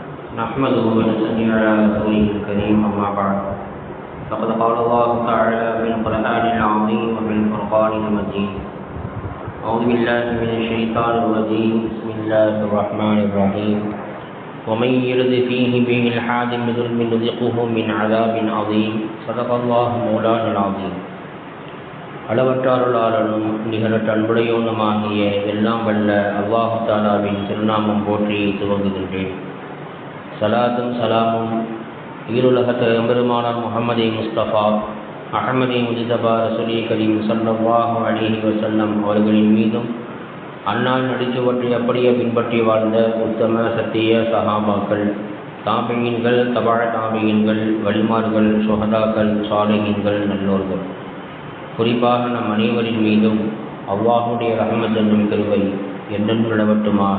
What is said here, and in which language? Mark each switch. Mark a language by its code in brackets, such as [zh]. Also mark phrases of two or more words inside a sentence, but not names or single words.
[ar] نحمده ونصلي على رسوله الكريم أما بعد فقد قال الله تعالى في القرآن العظيم وفي الفرقان المجيد أعوذ بالله من الشيطان الرجيم بسم الله الرحمن الرحيم ومن يرد فيه بإلحاد بظلم نذقه من عذاب عظيم صدق الله مولانا العظيم. [ta] அளவற்றாளனும் நிகரற்ற அன்புடையோனுமாகிய எல்லாம் வல்ல [ar] الله تعالى [ta] திருநாமம் போற்றி துவங்குகின்றேன். சலாத்தும் சலாமும் ஈருலகத் எம்பெருமானார் முஹம்மதே முஸ்தபா அஹ்மதே முஜ்தபா ரசூலே கரீம் [ar] صلى الله عليه وسلم [ta] அவர்களின் மீதும் அன்னார் நடிச்சுவற்றை அப்படியே பின்பற்றி வாழ்ந்த உத்தம சத்திய சஹாபாக்கள், தாபியீன்கள், தபா தாபியீன்கள், வலிமார்கள், சுஹதாக்கள், சாலிஹீன்கள், நல்லோர்கள், குறிப்பாக நம் அனைவரின் மீதும் அல்லாஹுடைய ரஹ்மத் என்னும் கிருபை என்றென்றும் நிலவட்டுமாக.